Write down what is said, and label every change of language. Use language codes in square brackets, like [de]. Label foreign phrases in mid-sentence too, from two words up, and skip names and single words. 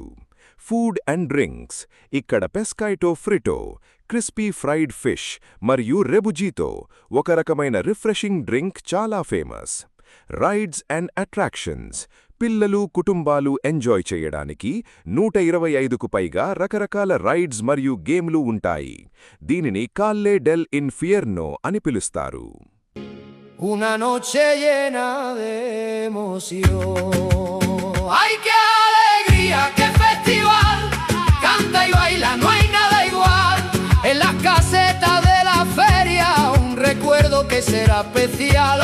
[en] food and drinks: [te] ఇక్కడ [es] pescaíto frito, [en] crispy fried fish [te] మరియు రెబుజీతో, ఒక రకమైన [en] refreshing drink [te] చాలా ఫేమస్. [en] rides and attractions: [te] పిల్లలు, కుటుంబాలు ఎంజాయ్ చేయడానికి 125కు పైగా రకరకాల రైడ్స్ మరియు గేమ్లు ఉంటాయి. దీనిని కాల్లే డెల్ ఇన్ఫియర్నో అని పిలుస్తారు. [es] Una noche llena de emoción. ¡Ay, qué alegría, qué festival! Canta y baila, no hay nada igual. En las casetas de la feria, un recuerdo que será especial.